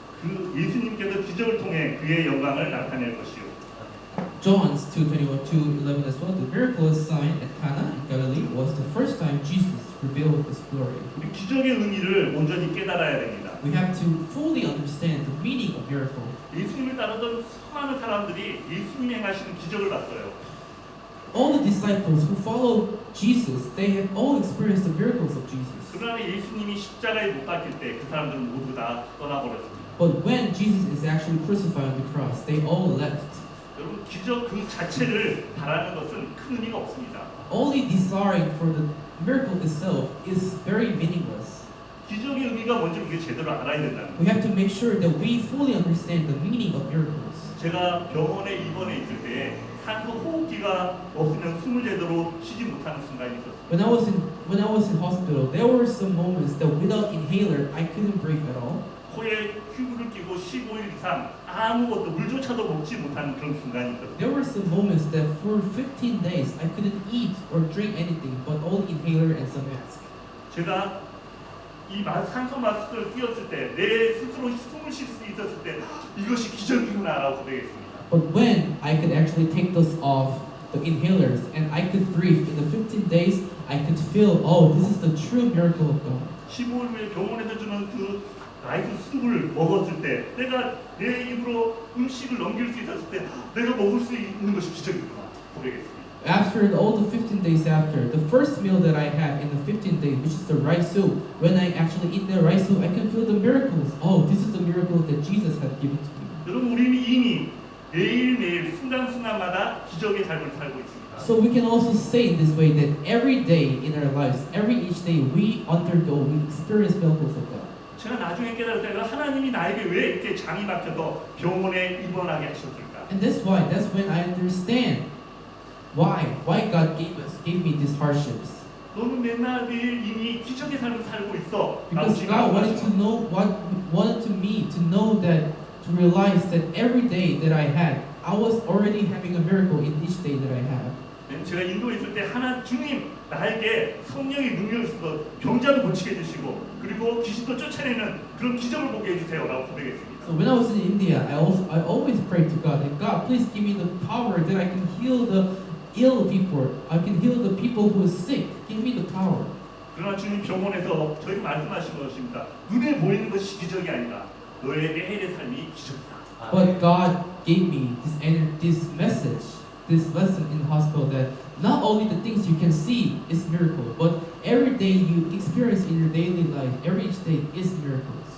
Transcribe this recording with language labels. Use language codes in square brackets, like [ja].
[ko] 그 예수님께서 기적을 통해 그의 영광을 나타낼 것이요. [en] John's 2:21-11 as well. The miraculous sign at Cana in Galilee was the first time Jesus revealed His glory. [ko] 우리 기적의 의미를 온전히 깨달아야 됩니다. [en] We have to fully understand the meaning of miracle. [ko] 예수님을 따르던 수많은 사람들이 예수님이 행하시는 기적을 봤어요. [en] All the disciples who followed Jesus, they have all experienced the miracles of Jesus. [ko] 그러나 예수님이 십자가에 못 박힐 때 그 사람들은 모두 다 떠나버렸습니다. [en] But when Jesus is actually crucified on the cross, they all left. [ko] 여러분 기적 그 자체를 바라는 것은 큰 의미가 없습니다. [en] Only desiring for the miracle itself is very meaningless. [ko] 기적의 의미가 뭔지 우리가 제대로 알아야 된다는 거예요. [en] We have to make sure that we fully understand the meaning of miracles. [ko] 제가 병원에 입원해 있을 때 산소 호흡기가 없으면 숨을 제대로 쉬지 못하는 순간이 있었어요. [en] When I was in hospital, there were some moments that without inhaler, I couldn't breathe at all. [ko] 코에 튜브를 끼고 15일 이상 아무것도 물조차도 먹지 못하는 그런 순간이 있었어요. [en] There were some moments that for 15 days I couldn't eat or drink anything but only inhaler and some mask. [ko] 제가 이 산소 마스크를 끼웠을 때 내 스스로 숨을 쉴 수 있었을 때 이것이 기적이구나라고 고백했습니다. [en] But when I could actually take those off the inhalers and I could breathe in the 15 days, I could feel, oh, this is the true miracle of God. [ko] 15일 후에 병원에서 주는 그 라이프 숲을 먹었을 때 내가 내 입으로 음식을 넘길 수 있었을 때 내가 먹을 수 있는 것이 기적이구나 고백했습니다. [en] After all the 15 days after, the first meal that I had in the 15 days, which is the rice soup, when I actually eat the rice soup, I can feel the miracles. Oh, this is the miracle that Jesus had given to me. [ko] 여러분 우리는 이미 매일매일 순간순간마다 기적의 삶을 살고 있습니다. [en] So we can also say in this way that every day in our lives, each day we experience miracles of God. [ko] 제가 나중에 깨달았어요. 하나님이 나에게 왜 이렇게 장이 막혀서 병원에 입원하게 하셨을까? [en] And that's when I understand why God gave me these hardships. [ko] 너는 맨날 매일 이미 기적의 삶을 살고 있어. [en] Because God wanted me to know that, to realize that every day that I had, I was already having a miracle in each day that I have. [ko] 제가 인도에 있을 때 주님 나에게 성령의 능력이 있어서 병자도 고치게 해주시고 그리고 귀신도 쫓아내는 그런 기적을 보게 해주세요라고 고백했습니다. [en] So when I was in India, I always prayed to God that God, please give me the power that I can heal the ill people. I can heal the people who are sick. Give me the power. [ko] 그러나 주님 병원에서 저에게 말씀하신 것입니다. 눈에 보이는 것이 기적이 아니라 너의 매일의 삶이 기적이다. [en] But God gave me this message, this lesson in the hospital that not only the things you can see is miracle, but every day you experience in your daily life, every each day is miracles.